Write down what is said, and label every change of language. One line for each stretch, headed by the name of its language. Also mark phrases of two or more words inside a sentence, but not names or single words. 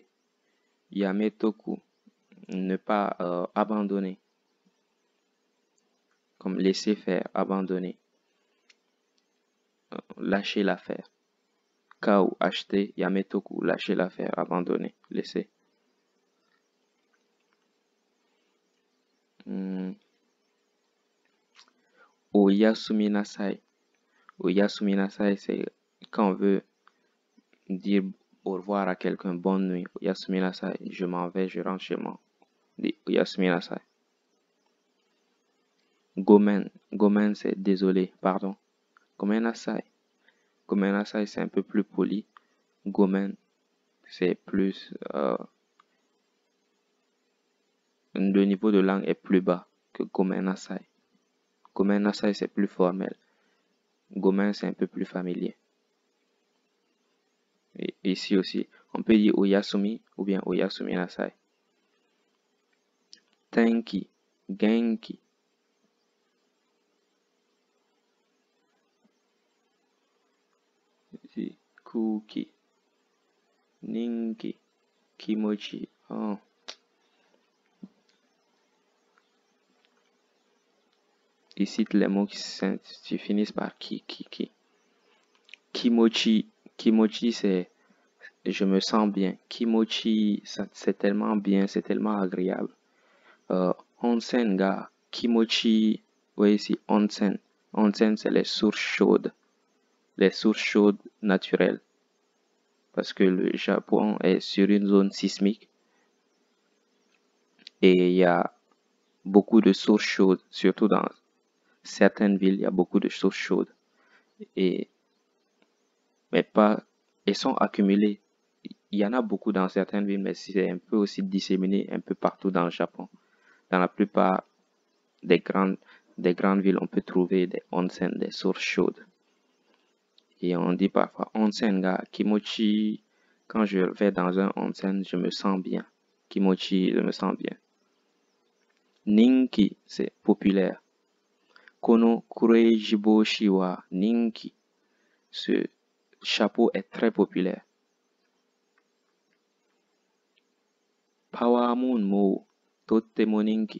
French: Yametoku, ne pas abandonner. Comme laisser faire, abandonner. Lâcher l'affaire. Kau, acheter. Yametoku, lâcher l'affaire, abandonner, laisser.
Japanese: おやすみなさい. おやすみなさい,
French: c'est quand on veut dire au revoir à quelqu'un, bonne nuit.
Japanese: おやすみなさい,
French: je m'en vais, je rentre chez moi.
Japanese: おやすみなさい. ごめん、ごめん
French: c'est désolé, pardon.
Japanese: ごめんなさい. ごめんなさい
French: c'est un peu plus poli. Gomen c'est plus... le niveau de langue est plus bas que
Japanese: ごめんなさい. ごめんなさい
French: c'est plus formel. Gomen c'est un peu plus familier. Et ici aussi, on peut dire oyasumi ou bien
Japanese: おやすみなさい. 天気、元気. 空気、人気、気持ち. Oh.
French: Ici, les mots qui finissent par ki.
Japanese: 気持ち、気持ち
French: c'est je me sens bien. Kimochi, c'est tellement bien, c'est tellement agréable.
Japanese: 温泉が、気持ち,
French: oui ici, onsen. Onsen c'est les sources chaudes. Les sources chaudes naturelles. Parce que le Japon est sur une zone sismique. Et il y a beaucoup de sources chaudes, surtout dans certaines villes, il y a beaucoup de sources chaudes. Mais pas, elles sont accumulées. Il y en a beaucoup dans certaines villes, mais c'est un peu aussi disséminé un peu partout dans le Japon. Dans la plupart des grandes villes, on peut trouver des onsen, des sources chaudes. Et on dit parfois
Japanese: 温泉が気持ち.
French: Quand je vais dans un onsen, je me sens bien. Kimochi, je me sens bien. Ninki, c'est populaire.
Japanese: このクレイジー帽子は人気.
French: Ce chapeau est très populaire.
Japanese: Power Moon もとても人気.